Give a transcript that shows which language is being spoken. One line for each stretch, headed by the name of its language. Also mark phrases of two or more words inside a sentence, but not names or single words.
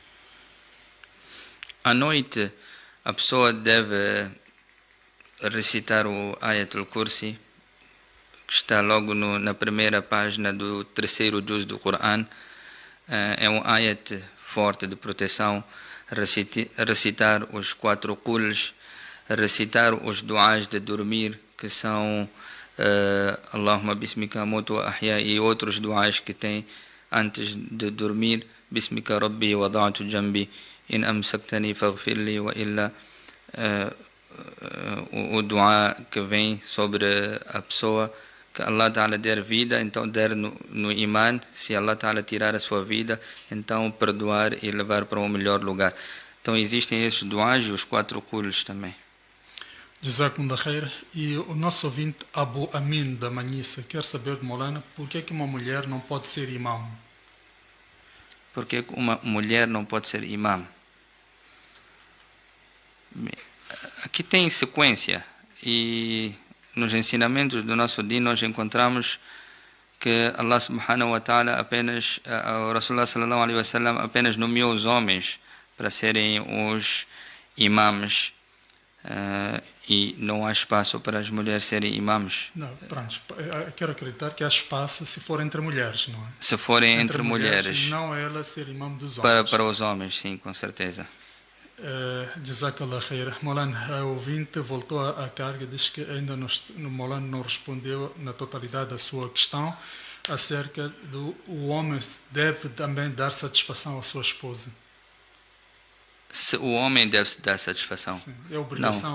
Portuguese: À noite, a pessoa deve recitar o Ayatul Kursi, que está logo na primeira página do 3º juz do Coran. É um ayat forte de proteção. Recitar os 4 quls, recitar os duás de dormir, que são
Arabic: اللهم باسمك أموت وأحيا,
Portuguese: e outros duás que tem antes de dormir,
Arabic: باسمك ربي ووضعت جنبي إن أمسكتني فاغفرلي وإلا,
Portuguese: o duá que vem sobre a pessoa que Allah Ta'ala der vida, então der no iman. Se Allah Ta'ala tirar a sua vida, então perdoar e levar para um melhor lugar. Então existem esses duás e os 4 quls também.
Arabic: جزاكم الله خير.
Portuguese: E o nosso ouvinte Abu Amin da Manhissa quer saber de Maulana por que uma mulher não pode ser imam? Por que uma mulher não pode ser imam? Aqui tem sequência, e nos ensinamentos do nosso din nós encontramos que Allah
Arabic: سبحانه وتعالى
Portuguese: apenas, o
Arabic: رسول الله صلى الله عليه وسلم
Portuguese: apenas nomeou os homens para serem os imams, e não há espaço para as mulheres serem imams. Não, pronto, quero acreditar que há espaço se for entre mulheres, não é? Se forem entre mulheres, não ela ser imam dos homens. Para os homens, sim, com certeza.
Arabic: جزاك الله خير.
Portuguese: Maulana, o ouvinte voltou à carga, diz que ainda o Maulana não respondeu na totalidade da sua questão acerca do o homem deve também dar satisfação à sua esposa. Se o homem deve dar satisfação. Sim, é obrigação